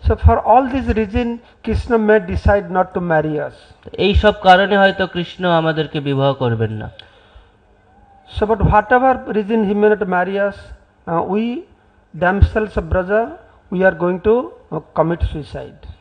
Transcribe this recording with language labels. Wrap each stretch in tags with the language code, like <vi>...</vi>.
<en>So for all these reason, Krishna may decide not to marry us.</en> <bn>এই সব কারণে হয়তো কৃষ্ণ আমাদেরকে বিবাহ করবেন না।</bn> <en>So but whatever reason he may not marry us, we themselves of Braja, we are going to commit suicide.</en>